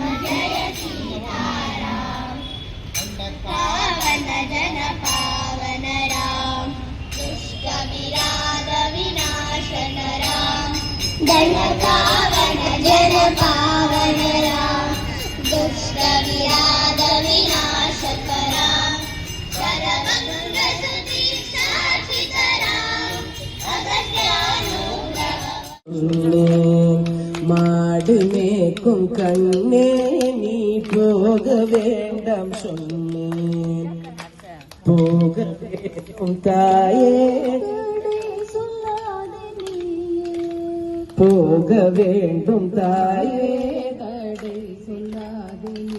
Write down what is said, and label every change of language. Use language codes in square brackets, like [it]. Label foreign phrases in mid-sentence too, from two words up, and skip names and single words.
[sa] ಜಯ ಸೀತಾರಾಮ ಪಾವನ ಜನ ಪಾವನ ರಾಮ ದುಷ್ಟ ವಿರಾದ ವಿನಾಶನ ರಾಮ ದಯ ಪಾವನ ಜನ ಪಾವನ ರಾಮ ದುಷ್ಟ ವಿರಾದ ವಿನಾಶಕ ರಾಮ ಶರಭಂಗ ಸುದೀಕ್ಷಾಚಿತ ರಾಮ ಅಗತ್ಯಾನುಗ್ರಹ [ta] மாடுமேக்கும் கண்ணே நீ போக வேண்டாம் சொன்னேன் போக வேண்டும் தாயே போக வேண்டும் தாயே தடை சொல்லாதே